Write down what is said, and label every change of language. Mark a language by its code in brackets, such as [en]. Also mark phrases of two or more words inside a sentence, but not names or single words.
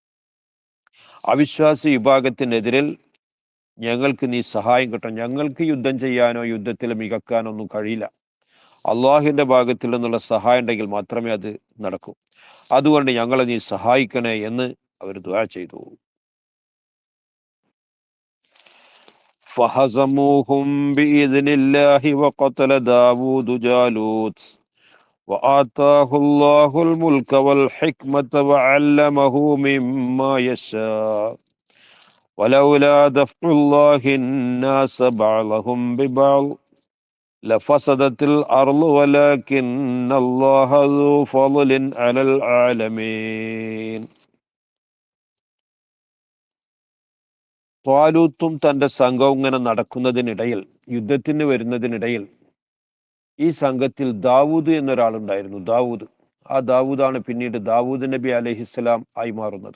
[ml] അവിശ്വാസി വിഭാഗത്തിനെതിരിൽ ഞങ്ങൾക്ക് നീ സഹായം കിട്ടണം. ഞങ്ങൾക്ക് യുദ്ധം ചെയ്യാനോ യുദ്ധത്തിൽ മികക്കാനോ ഒന്നും കഴിയില്ല. അള്ളാഹുവിന്റെ ഭാഗത്തിൽ നിന്നുള്ള സഹായം ഉണ്ടെങ്കിൽ മാത്രമേ അത് നടക്കൂ. അതുകൊണ്ട് ഞങ്ങളെ നീ സഹായിക്കണേ എന്ന് അവർ ദുആ ചെയ്തു. [ar] فهزموهم بإذن الله وقتل داود جالوت وآتاه الله الملك والحكمة وعلمه مما يشاء ولولا دفع الله الناس بعضهم ببعض لفسدت الأرض ولكن الله ذو فضل على العالمين. [ml] ത്വാലൂത്തും തന്റെ സംഘവും ഇങ്ങനെ നടക്കുന്നതിനിടയിൽ, യുദ്ധത്തിന് വരുന്നതിനിടയിൽ, ഈ സംഘത്തിൽ ദാവൂദ് എന്നൊരാളുണ്ടായിരുന്നു. ആ ദാവൂദാണ് പിന്നീട് ദാവൂദ് നബി [ar] عليه السلام [ml] ആയി മാറുന്നത്.